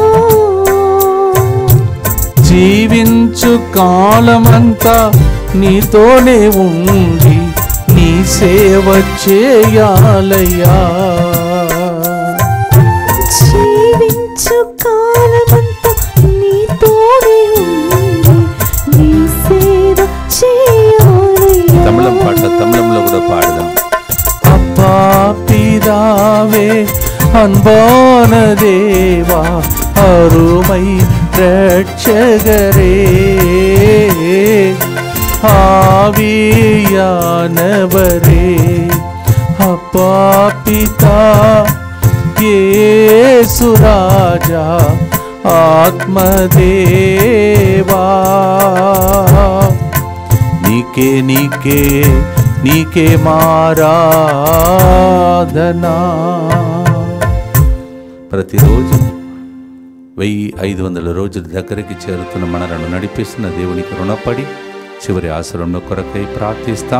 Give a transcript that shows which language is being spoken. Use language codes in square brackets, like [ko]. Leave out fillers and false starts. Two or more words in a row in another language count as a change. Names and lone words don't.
[te] జీవించు కాలమంతా నీతోనే ఉండి నీ సేవ చేయాలయ్యా, జీవించు కాలమంతా నీతోనే ఉండి నీ సేవ చేయాలయ్యా. తమిళం పాట తమిళంలో కూడా పాడదాం. అబ్బా [ta] பிதாவே அன்பான தேவா அருமை ரட்சகரே ஆவியானவரே அப்பா பிதா [te] యేసు రాజా ఆత్మదేవా నీకే నీకే నీకే మారాధనా. ప్రతిరోజు 1500 రోజుల దగ్గరికి చేరుతున్న మనలను నడిపిస్తున్న దేవునికి రుణపడి చివరి ఆశ్రమం కొరకై ప్రార్థిస్తాం.